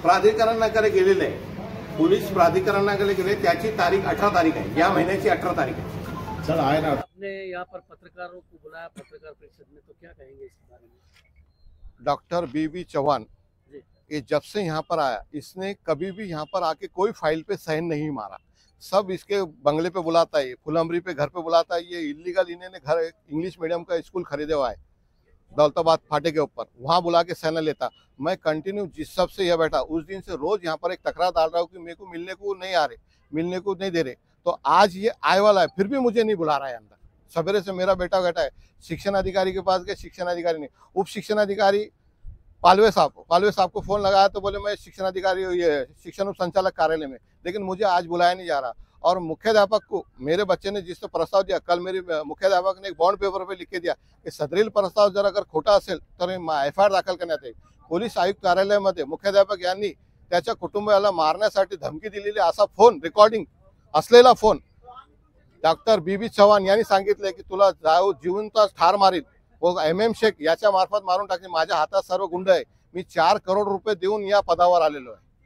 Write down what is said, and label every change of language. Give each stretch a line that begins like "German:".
Marathi: प्राधिकरणाकडे गेलेले आहे, पोलीस प्राधिकरणाकडे गेले, त्याची तारीख 18 तारीख आहे, या महिन्याची 18 तारीख आहे। चल आहे ना।
Hindi: आपने यहाँ पर पत्रकारों को बुलाया पत्रकार परिषद में, तो क्या कहेंगे इस बारे में? डॉक्टर BB चौहान ये जब से यहाँ पर आया, इसने कभी भी यहाँ पर आके कोई फाइल पे साइन नहीं मारा। सब इसके बंगले पे बुलाता है, फुलंबरी पे घर पे बुलाता है। ये इलीगल इन्होंने घर इंग्लिश मीडियम का स्कूल खरीदे हुआ है दौलताबाद फाटे के ऊपर, वहाँ बुला के साइन लेता। मैं कंटिन्यू जिस सब से यह बैठा, उस दिन से रोज यहाँ पर एक तकरार डाल रहा हूँ कि मेरे को मिलने को नहीं आ रहे, मिलने को नहीं दे रहे। तो आज ये आए वाला है, फिर भी मुझे नहीं बुला रहा है अंदर। सवेरे से मेरा बेटा बैठा है, शिक्षण अधिकारी के पास गए, शिक्षण अधिकारी नहीं। उप शिक्षण अधिकारी पालवे साहब को फोन लगाया तो बोले मैं शिक्षण अधिकारी, ये शिक्षण उप संचालक कार्यालय में, लेकिन मुझे आज बुलाया नहीं जा रहा। और मुख्याध्यापक को मेरे बच्चे ने जिसने प्रस्ताव दिया, कल मेरे मुख्याध्यापक ने एक बॉन्ड पेपर पे लिख के दिया कि
Marathi: सदरील प्रस्ताव जर अगर खोटा असेल तर FIR दाखल करण्यात येईल। पोलीस आयुक्त कार्यालयामध्ये मुख्याध्यापक यांनी त्याच्या कुटुंबाला मारण्यासाठी धमकी दिलेली असा फोन, रेकॉर्डिंग असलेला फोन डॉक्टर BB चव्हाण यांनी सांगितले की तुला जिवंत ठार मारील, व MM शेख याच्या मार्फत मारून टाकले। माझ्या हातात सर्व गुंड आहे, मी 4 करोड रुपये देऊन या पदावर आलेलो आहे।